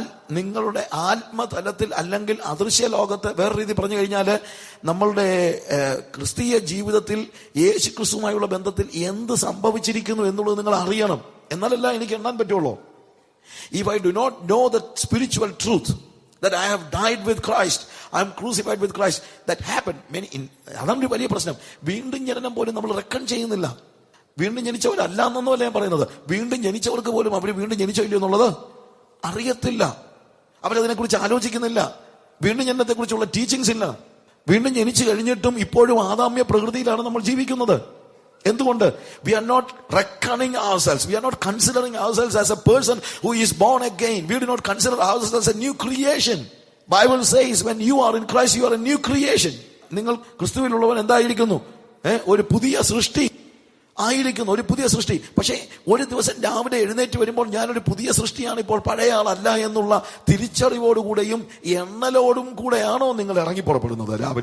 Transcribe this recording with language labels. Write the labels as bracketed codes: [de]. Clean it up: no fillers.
[ml] നിങ്ങളുടെ ആത്മതലത്തിൽ അല്ലെങ്കിൽ അദൃശ്യ ലോകത്ത്, വേറെ രീതി പറഞ്ഞു കഴിഞ്ഞാൽ നമ്മളുടെ ക്രിസ്തീയ ജീവിതത്തിൽ യേശു ക്രിസ്തുവുമായുള്ള ബന്ധത്തിൽ എന്ത് സംഭവിച്ചിരിക്കുന്നു എന്നുള്ളത് നിങ്ങൾ അറിയണം. എന്നാലല്ല എനിക്ക് എണ്ണാൻ പറ്റുള്ളൂ. [en] If I do not know the spiritual truth that I have died with Christ, I am crucified with Christ, that happened [ml] അതാണ് ഒരു വലിയ പ്രശ്നം. വീണ്ടും ജനനം പോലും നമ്മൾ റെക്കൺ ചെയ്യുന്നില്ല. വീണ്ടും ജനിച്ചവരല്ല എന്നൊന്നുമല്ല ഞാൻ പറയുന്നത്. വീണ്ടും ജനിച്ചവർക്ക് പോലും അവർ വീണ്ടും ജനിച്ചോ ഇല്ലയോ എന്നുള്ളത് അറിയത്തില്ല. അവരതിനെക്കുറിച്ച് ആലോചിക്കുന്നില്ല. വീണ്ടും ജനനത്തെ കുറിച്ചുള്ള ടീച്ചിങ്സ് ഇല്ല. വീണ്ടും ജനിച്ചു കഴിഞ്ഞിട്ടും ഇപ്പോഴും ആദാമ്യ പ്രകൃതിയിലാണ് നമ്മൾ ജീവിക്കുന്നത്. എന്തുകൊണ്ട്? [en] We are not reckoning ourselves. We are not considering ourselves as a person who is born again. We do not consider ourselves as a new creation. Bible says when you are in Christ, you are a new creation. [ml] നിങ്ങൾ ക്രിസ്തുവിലുള്ളവൻ എന്തായിരിക്കുന്നു? ഒരു പുതിയ സൃഷ്ടി ആയിരിക്കുന്നു, ഒരു പുതിയ സൃഷ്ടി. പക്ഷേ ഒരു ദിവസം രാവിലെ എഴുന്നേറ്റ് വരുമ്പോൾ ഞാനൊരു പുതിയ സൃഷ്ടിയാണ്, ഇപ്പോൾ പഴയ ആളല്ല എന്നുള്ള തിരിച്ചറിവോടുകൂടെയും എണ്ണലോടും കൂടെയാണോ നിങ്ങൾ ഇറങ്ങി പുറപ്പെടുന്നത്?